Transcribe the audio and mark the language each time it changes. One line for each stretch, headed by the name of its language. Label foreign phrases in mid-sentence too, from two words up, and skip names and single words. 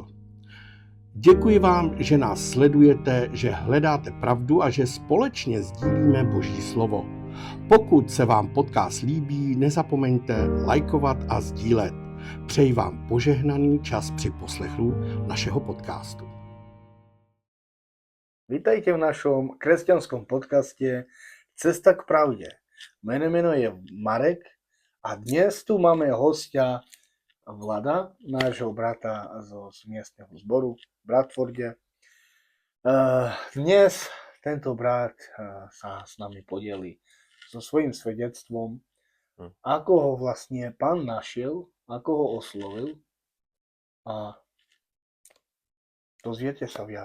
Czech: Děkuji vám, že nás sledujete, že hledáte pravdu a že společně sdílíme Boží slovo. Pokud se vám podcast líbí, nezapomeňte lajkovat a sdílet. Přeji vám požehnaný čas při poslechu našeho podcastu.
Slovak: Vítajte v našom kresťanskom podcaste Cesta k pravde. Moje meno je Marek a dnes tu máme hostia Vlada, nášho brata z miestneho zboru v Bradforde. Dnes tento brat sa s nami podeli so svojím svedectvom, ako ho vlastne Pán našiel, ako ho oslovil a dozviete sa viac.